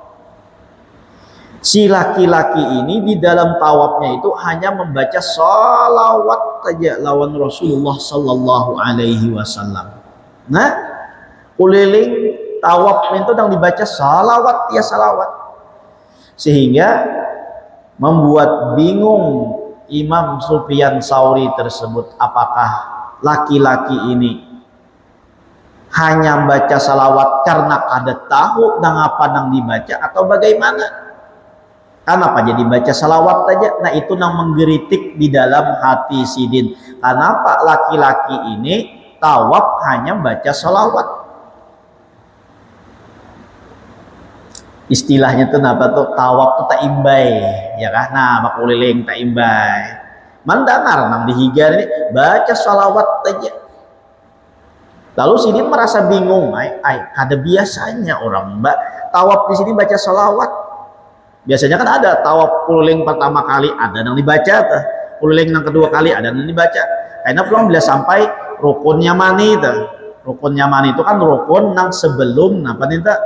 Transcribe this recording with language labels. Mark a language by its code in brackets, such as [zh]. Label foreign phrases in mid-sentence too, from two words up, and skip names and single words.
[id] Si laki-laki ini di dalam tawafnya itu hanya membaca salawat saja lawan Rasulullah [ar] صلى الله عليه وسلم. [id] Nah, keliling tawaf itu yang dibaca salawat ya salawat. Sehingga membuat bingung Imam Sufyan Tsauri tersebut, apakah laki-laki ini hanya baca salawat karena kada tahu nang apa nang dibaca atau bagaimana? Kenapa jadi baca salawat saja? Nah itu nang menggeritik di dalam hati Sidin. Kenapa laki-laki ini tawaf hanya baca salawat? Istilahnya tuh apa tuh? [bjn] Tawaf tuh tak imbai, ya kan? Nah makuliling tak imbai. Mandangar nang dihiga ini baca salawat saja. [id] Lalu Sidin merasa bingung, kada biasanya orang mbak tawaf di sini baca salawat. Biasanya kan ada tawaf keliling pertama kali ada yang dibaca, keliling yang kedua kali ada yang dibaca. [bjn] Karena pulang bila sampai rukun Yamani itu, rukun Yamani itu kan rukun nang sebelum apa nih tak?